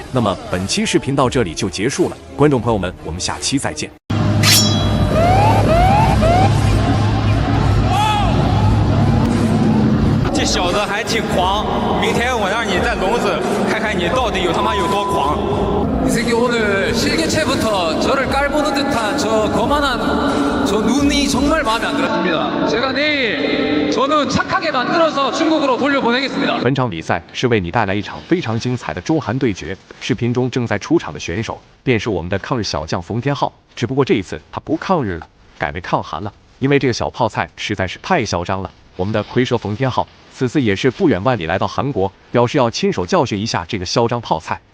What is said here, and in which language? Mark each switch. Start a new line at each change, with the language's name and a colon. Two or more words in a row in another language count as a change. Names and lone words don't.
Chinese: 那么本期视频到这里就结束了，观众朋友们，我们下期再见。这小子还挺狂，明天我让你在笼子看看你到底有他妈有多狂。
Korean: 이 새끼 오늘 실개체부터 저를 깔보는 듯한 저 거만한 저 눈이 정말 마음에 안 들었습니다. 제가 내일 저 눈 착하게 만들어서 중국으로 돌려보내겠습니다.
Chinese: 本场比赛是为你带来一场非常精彩的中韩对决。视频中正在出场的选手便是我们的抗日小将冯天浩，只不过这一次他不抗日了，改为抗韩了，因为这个小泡菜实在是太嚣张了。我们的蝰蛇冯天浩此次也是不远万里来到韩国，表示要亲手教训一下这个嚣张泡菜。